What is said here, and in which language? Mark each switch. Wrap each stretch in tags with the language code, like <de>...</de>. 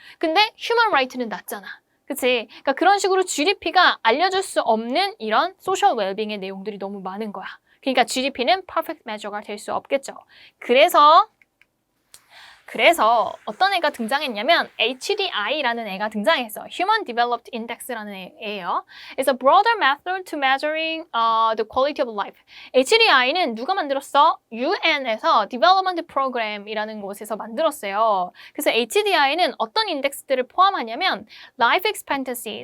<ko>근데 휴먼 라이트는 낮잖아. 그치? 그러니까 그런 식으로 GDP가 알려줄 수 없는 이런 소셜 웰빙의 내용들이 너무 많은 거야. 그러니까 GDP는 퍼펙트 메저가 될 수 없겠죠. 그래서 어떤 애가 등장했냐면 HDI라는 애가 등장했어. Human Developed Index라는 애예요.</ko> <en>It's a broader method to measuring the quality of life.</en> <ko>HDI는 누가 만들었어? UN에서 Development Program이라는 곳에서 만들었어요. 그래서 HDI는 어떤 인덱스들을 포함하냐면 Life Expectancy.</ko>